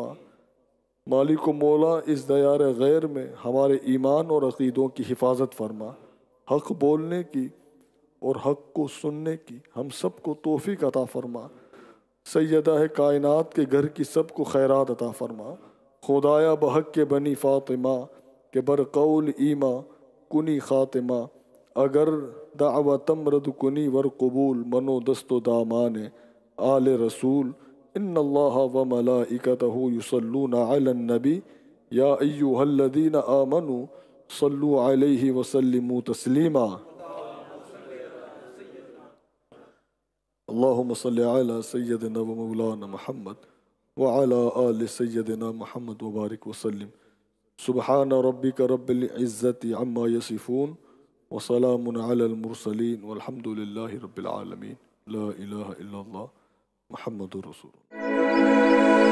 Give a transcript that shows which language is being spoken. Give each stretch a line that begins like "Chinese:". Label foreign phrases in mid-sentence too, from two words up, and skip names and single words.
Urdu: مالک و مولا، اس دیار غیر میں ہمارے ایمان اور عقیدوں کی حفاظت فرما، حق بولنے کی اور حق کو سننے کی ہم سب کو توفیق عطا فرما۔ سیدہ کائنات کے گھر کی سب کو خیرات عطا فرما۔
Persian: خدایا بحق کے بنی فاطمہ کہ بر قول ایما کنی خاتمہ، اگر دعوت مرد کنی ور قبول منو دست و دامان آل رسول،
Arabic: ان اللہ و ملائکتہ یصلون علی النبی یا ایہا الذین آمنوا صلوا علیہ وسلموا تسلیما۔ اللہم صلی علی سیدنا و مولانا محمد وعلی آل سیدنا محمد وبارک وسلم۔ سبحان ربک رب العزت عما یصفون وسلام علی المرسلین والحمد للہ رب العالمین۔ لا الہ الا اللہ محمد رسول اللہ۔